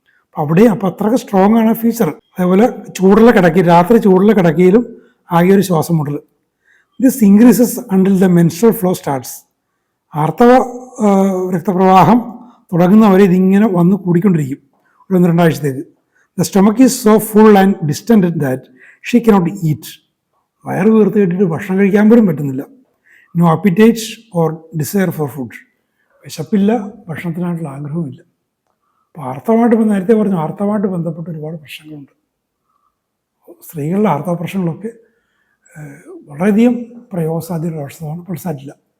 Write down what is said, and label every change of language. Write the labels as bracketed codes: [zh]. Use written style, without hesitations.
[ml] അപ്പോൾ അവിടെയും അപ്പോൾ അത്രയ്ക്ക് സ്ട്രോങ് ആണ് ഫീച്ചർ. അതേപോലെ ചൂടുള്ള കിടക്കി, രാത്രി ചൂടുള്ള കിടക്കയിലും ആകെ ഒരു ശ്വാസം മുട്ടൽ. [en] This increases until the menstrual flow starts. [ml] ആർത്തവ രക്തപ്രവാഹം തുടങ്ങുന്നവരെ ഇതിങ്ങനെ വന്ന് കൂടിക്കൊണ്ടിരിക്കും ഒരു 1-2 ആഴ്ചത്തേക്ക്. [en] The stomach is so full and distended that she cannot eat. [ml] വയറ് വീർത്ത് കെട്ടിയിട്ട് ഭക്ഷണം കഴിക്കാൻ പോലും പറ്റുന്നില്ല. [en] No appetite or desire for food. [ml] വിശപ്പില്ല, ഭക്ഷണത്തിനായിട്ടുള്ള ആഗ്രഹവുമില്ല. അപ്പോൾ ആർത്തവമായിട്ട് നേരത്തെ പറഞ്ഞു, ആർത്തവമായിട്ട് ബന്ധപ്പെട്ട് ഒരുപാട് പ്രശ്നങ്ങളുണ്ട്. സ്ത്രീകളുടെ ആർത്തവ പ്രശ്നങ്ങളൊക്കെ വളരെയധികം പ്രയോഗസാധ്യതയുള്ള അവസ്ഥയാണ് പൾസാറ്റില്ല.